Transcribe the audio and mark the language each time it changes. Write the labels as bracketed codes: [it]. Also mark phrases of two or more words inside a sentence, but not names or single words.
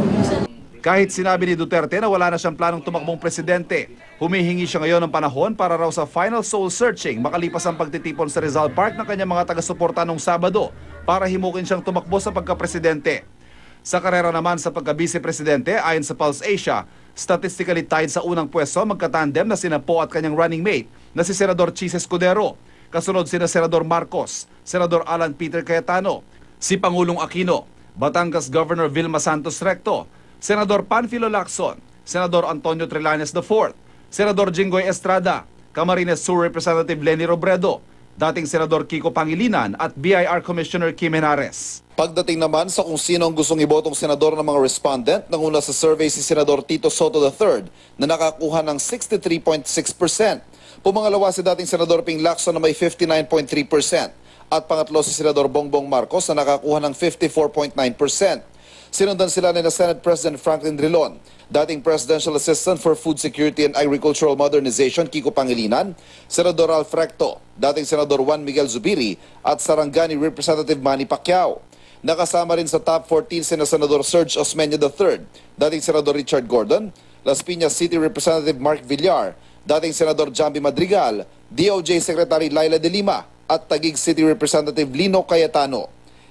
[tl] Kahit sinabi ni Duterte na wala na siyang planong tumakbong presidente, humihingi siya ngayon ng panahon para raw sa [en] final soul searching [tl] makalipas ang pagtitipon sa Rizal Park ng kanyang mga taga-suporta noong Sabado para himukin siyang tumakbo sa pagka-presidente. Sa karera naman sa pagka-vice-presidente, ayon sa Pulse Asia, [en] statistically tied [tl] sa unang pwesto magkatandem na sina Poe at kanyang [en] running mate [tl] na si Senador Chis Escudero. Kasunod sina Senador Marcos, Senador Alan Peter Cayetano, si Pangulong Aquino, Batangas Governor Vilma Santos Recto, Senador Panfilo Lacson, Senador Antonio Trillanes IV, Senador Jinggoy Estrada, Camarines Sur Representative Lenny Robredo, dating Senador Kiko Pangilinan at BIR Commissioner Kim Henares. Pagdating naman sa kung sino ang gustong ibotong senador ng mga respondent, nanguna sa survey si Senador Tito Soto III na nakakuha ng 63.6%. Pumangalawa si dating Senador Ping Lacson na may 59.3% at pangatlo si Senador Bongbong Marcos na nakakuha ng 54.9%. Sinundan sila ni Senate President Franklin Drilon, dating Presidential Assistant for Food Security and Agricultural Modernization Kiko Pangilinan, Senador Ralph Recto, dating Senador Juan Miguel Zubiri at Sarangani Representative Manny Pacquiao. Nakasama rin sa top 14 sina Senador Serge Osmeña III, dating Senador Richard Gordon, Las Piñas City Representative Mark Villar, dating Senador Jambi Madrigal, DOJ Secretary Laila De Lima at Taguig City Representative Lino Cayetano.